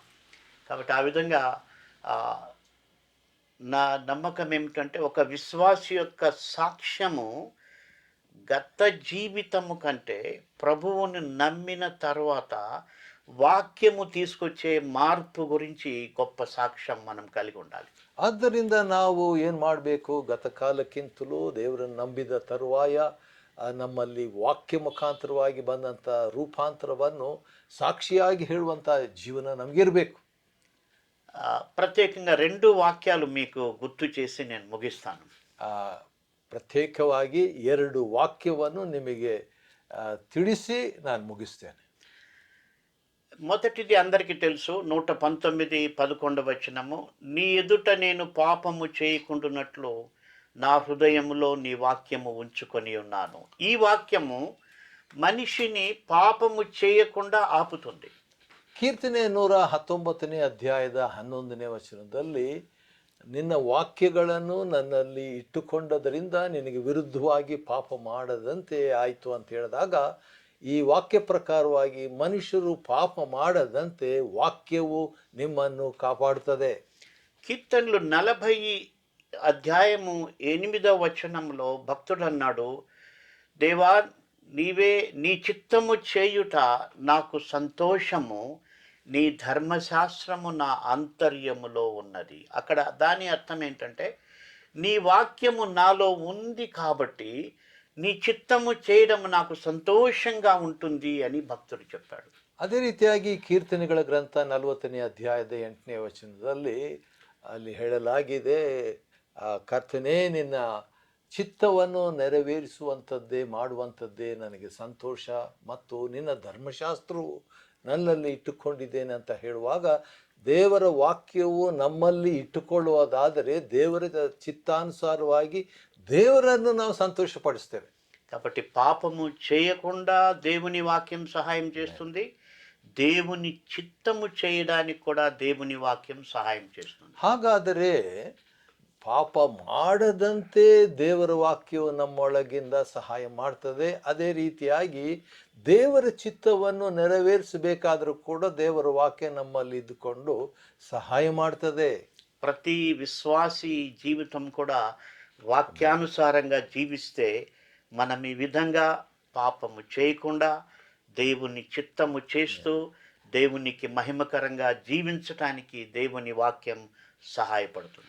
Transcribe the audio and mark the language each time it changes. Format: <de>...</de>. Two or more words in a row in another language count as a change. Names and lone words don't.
<te>కాబట్టి ఆ విధంగా నా నమ్మకం ఏమిటంటే ఒక విశ్వాసి యొక్క సాక్ష్యము గత జీవితము కంటే ప్రభువుని నమ్మిన తర్వాత వాక్యము తీసుకొచ్చే మార్పు గురించి గొప్ప సాక్ష్యం మనం కలిగి ఉండాలి.</te> <kn>ಆದ್ದರಿಂದ ನಾವು ಏನು ಮಾಡಬೇಕು, ಗತಕಾಲಕ್ಕಿಂತಲೂ ದೇವರನ್ನು ನಂಬಿದ ತರುವಾಯ ನಮ್ಮಲ್ಲಿ ವಾಕ್ಯ ಮುಖಾಂತರವಾಗಿ ಬಂದಂಥ ರೂಪಾಂತರವನ್ನು ಸಾಕ್ಷಿಯಾಗಿ ಹೇಳುವಂಥ ಜೀವನ ನಮಗಿರಬೇಕು.</kn> <te>ప్రత్యేకంగా 2 వాక్యాలు మీకు గుర్తు చేసి నేను ముగిస్తాను.</te> <kn>ಪ್ರತ್ಯೇಕವಾಗಿ 2 ವಾಕ್ಯವನ್ನು ನಿಮಗೆ ತಿಳಿಸಿ ನಾನು ಮುಗಿಸ್ತೇನೆ.</kn> <te>మొదటిది అందరికీ తెలుసు, 119:11 వచనము, నీ ఎదుట నేను పాపము చేయకుండునట్లు నా హృదయములో నీ వాక్యము ఉంచుకొని ఉన్నాను. ఈ వాక్యము మనిషిని పాపము చేయకుండా ఆపుతుంది.</te> <kn>ಕೀರ್ತನೆ 119ನೇ ಅಧ್ಯಾಯದ 11ನೇ ವಚನದಲ್ಲಿ ನಿನ್ನ ವಾಕ್ಯಗಳನ್ನು ನನ್ನಲ್ಲಿ ಇಟ್ಟುಕೊಂಡದರಿಂದ ನಿನಗೆ ವಿರುದ್ಧವಾಗಿ ಪಾಪ ಮಾಡದಂತೆ ಆಯಿತು ಅಂತ ಹೇಳಿದಾಗ, ಈ ವಾಕ್ಯ ಪ್ರಕಾರವಾಗಿ ಮನುಷ್ಯರು ಪಾಪ ಮಾಡದಂತೆ ವಾಕ್ಯವು ನಿಮ್ಮನ್ನು ಕಾಪಾಡುತ್ತದೆ.</kn> <te>కీర్తనలు 40 అధ్యాయము 8వ వచనంలో భక్తుడు అన్నాడు, దేవా నీవే నీ చిత్తము చేయుట నాకు సంతోషము, నీ ధర్మశాస్త్రము నా అంతర్యములో ఉన్నది. అక్కడ దాని అర్థం ఏంటంటే, నీ వాక్యము నాలో ఉంది కాబట్టి నీ చిత్తము చేయడం నాకు ಸಂತೋಷಂగా ఉంటుంది అని భక్తుడు చెప్పాడు.</te> <kn>ಅದೇ ರೀತಿಯಾಗಿ ಕೀರ್ತನೆಗಳ ಗ್ರಂಥ 40ನೇ ಅಧ್ಯಾಯದ 8ನೇ ವಚನದಲ್ಲಿ ಅಲ್ಲಿ ಹೇಳಲಾಗಿದೆ, ಕರ್ತನೇ ನಿನ್ನ ಚಿತ್ತವನ್ನು ನೆರವೇರಿಸುವಂಥದ್ದೇ ಮಾಡುವಂಥದ್ದೇ ನನಗೆ ಸಂತೋಷ ಮತ್ತು ನಿನ್ನ ಧರ್ಮಶಾಸ್ತ್ರವು ನನ್ನಲ್ಲಿ ಇಟ್ಟುಕೊಂಡಿದ್ದೇನೆ ಅಂತ ಹೇಳುವಾಗ, ದೇವರ ವಾಕ್ಯವು ನಮ್ಮಲ್ಲಿ ಇಟ್ಟುಕೊಳ್ಳುವುದಾದರೆ ದೇವರ ಚಿತ್ತಾನುಸಾರವಾಗಿ ದೇವರನ್ನು ನಾವು ಸಂತೋಷಪಡಿಸ್ತೇವೆ.</kn> <te>కాబట్టి పాపము చేయకుండా దేవుని వాక్యం సహాయం చేస్తుంది, దేవుని చిత్తము చేయడానికి కూడా దేవుని వాక్యం సహాయం చేస్తుంది.</te> <kn>ಹಾಗಾದರೆ ಪಾಪ ಮಾಡದಂತೆ ದೇವರ ವಾಕ್ಯವು ನಮ್ಮೊಳಗಿಂದ ಸಹಾಯ ಮಾಡ್ತದೆ. ಅದೇ ರೀತಿಯಾಗಿ ದೇವರ ಚಿತ್ತವನ್ನು ನೆರವೇರಿಸಬೇಕಾದರೂ ಕೂಡ ದೇವರ ವಾಕ್ಯ ನಮ್ಮಲ್ಲಿ ಇದ್ದುಕೊಂಡು ಸಹಾಯ ಮಾಡ್ತದೆ.</kn> <te>ప్రతి విశ్వాసి జీవితం కూడా వాక్యానుసారంగా జీవిస్తే మనం ఈ విధంగా పాపము చేయకుండా దేవుని చిత్తము చేస్తూ దేవునికి మహిమకరంగా జీవించటానికి దేవుని వాక్యం సహాయపడుతుంది.</te>